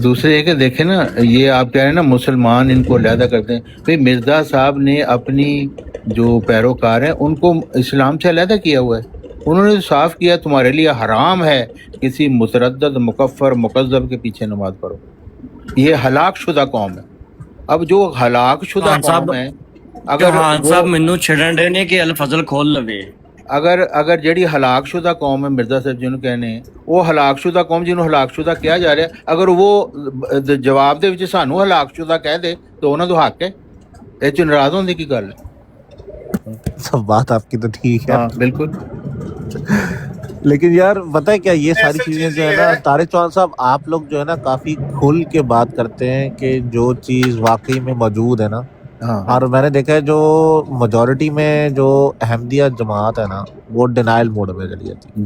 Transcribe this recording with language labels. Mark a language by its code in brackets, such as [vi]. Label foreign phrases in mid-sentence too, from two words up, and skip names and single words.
[ur] دوسرے یہ کہ دیکھیں نا، یہ آپ کہہ رہے ہیں نا مسلمان ان کو علیحدہ کرتے ہیں، بھئی مرزا صاحب نے اپنی جو پیروکار ہیں ان کو اسلام سے علیحدہ کیا ہوا ہے۔ انہوں نے صاف کیا تمہارے لیے حرام ہے کسی متردد، مکفر، مکذب کے پیچھے نماز پڑھو۔ یہ ہلاک شدہ قوم ہے۔ اب جو ہلاک شدہ قوم ہے، اگر [pa] صاحب مینوں چھڑن رہے نے کہ الفضل کھول لوے، اگر جڑی ہلاک شدہ قوم ہے مرزا صاحب جنہوں کہنے ہیں، وہ ہلاک شدہ قوم جنہوں ہلاک شدہ کیا جا رہا ہے، اگر وہ جواب دے وچ سانوں ہلاک شدہ کہہ دے تو انہاں دا حق ہے، اے چ ناراض ہونے کی گل ہے۔ [ur] سب بات آپ کی تو ٹھیک ہے، ہاں بالکل، لیکن یار پتہ ہے کیا، یہ ساری چیزیں جو ہے نا طارق چوہان صاحب، آپ لوگ جو ہے نا کافی کھل کے بات کرتے ہیں کہ جو چیز واقعی میں موجود ہے نا، اور میں نے دیکھا ہے جو میجورٹی میں جو احمدیہ جماعت ہے نا وہ [en] denial mode [ur] میں چلی جاتی ہے۔